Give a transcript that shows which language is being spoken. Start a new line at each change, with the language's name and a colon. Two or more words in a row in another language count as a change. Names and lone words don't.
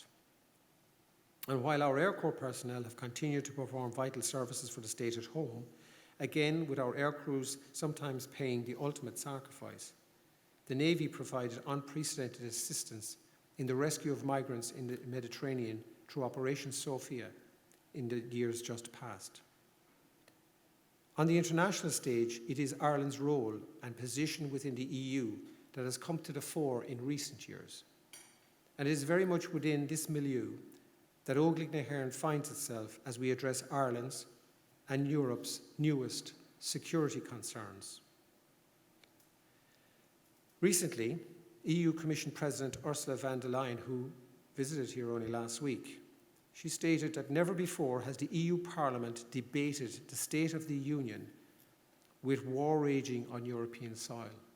English: And while our Air Corps personnel have continued to perform vital services for the state at home, again with our air crews sometimes paying the ultimate sacrifice, the Navy provided unprecedented assistance in the rescue of migrants in the Mediterranean through Operation Sophia in the years just past. On the international stage, it is Ireland's role and position within the EU that has come to the fore in recent years. And it is very much within this milieu that Óglaigh na hÉireann finds itself as we address Ireland's and Europe's newest security concerns. Recently, EU Commission President Ursula von der Leyen, who visited here only last week, she stated that never before has the EU Parliament debated the State of the Union with war raging on European soil.